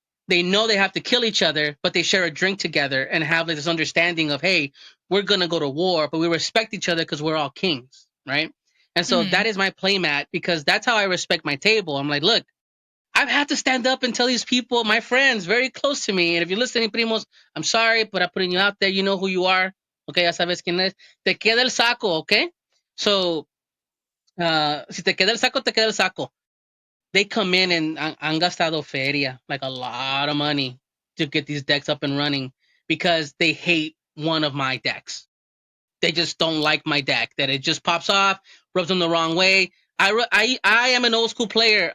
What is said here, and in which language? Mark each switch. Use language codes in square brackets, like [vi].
[en] They know they have to kill each other, but they share a drink together and have this understanding of, hey, we're gonna go to war, but we respect each other because we're all kings, right? And so that Mm-hmm. is my playmat because that's how I respect my table. I'm like, look, I've had to stand up and tell these people, my friends, very close to me. And if you're listening, primos, I'm sorry, but I'm putting you out there. You know who you are. [es] Okay, ya sabes quién es. Te queda el saco, okay? So, si te queda el saco, te queda el saco. [en] They come in and [es] han gastado feria, [en] like a lot of money to get these decks up and running because they hate one of my decks. They just don't like my deck. That it just pops off, rubs them the wrong way. I am an old school player.